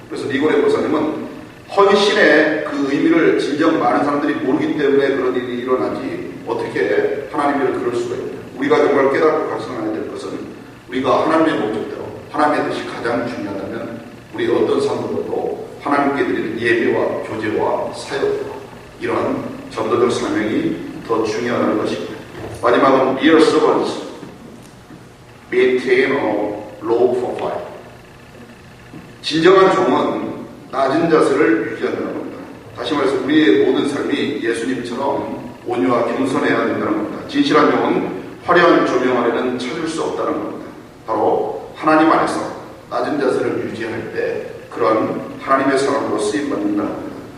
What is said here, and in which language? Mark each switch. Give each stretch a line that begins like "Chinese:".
Korean: 그래서 니고레 목사님은 헌신의 그 의미를 진정 많은 사람들이 모르기 때문에 그런 일이 일어나지 어떻게 하나님을 그럴 수가 있냐. 우리가 정말 깨닫고 각성해야 될 것은 우리가 하나님의 목적대로 하나님의 뜻이 가장 중요하다면 우리 어떤 삶보다도 하나님께 드리는 예배와 교제와 사역, 이러한 전도적 사명이 더 중요하다는 것입니다. 마지막은
English: real servants maintain a low profile.
Korean: 진정한 종은 낮은 자세를 유지한다는 겁니다. 다시 말해서 우리의 모든 삶이 예수님처럼 온유와 겸손해야 된다는 겁니다. 진실한 종은 화려한 조명 아래는 찾을 수 없다는 겁니다. 바로 하나님 안에서 낮은 자세를 유지할 때 그런 하나님의 사람으로 쓰임받는다는 겁니다.